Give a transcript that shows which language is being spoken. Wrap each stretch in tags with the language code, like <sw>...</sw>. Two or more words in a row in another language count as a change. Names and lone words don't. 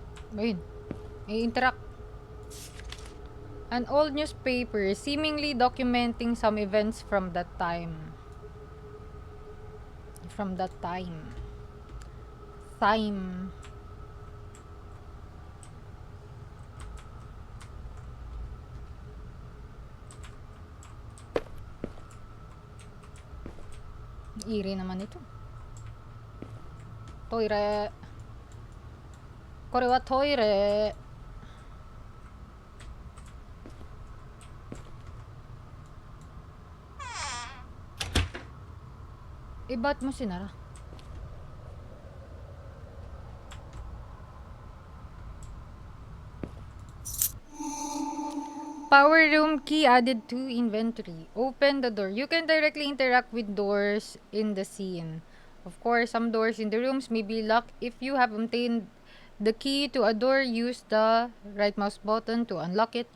<tl>Ayun. I-interact.</tl> <en>An old newspaper seemingly documenting some events from that time. From that time. Time.</en> <tl>Eerie naman ito.</tl> <ja>Toire. これはトイレ.</ja> <tl>Eh, ba't mo sinara?</tl> <en>Power room key added to inventory. Open the door. You can directly interact with doors in the scene. Of course, some doors in the rooms may be locked. If you have obtained the key to a door, use the right mouse button to unlock it.</en>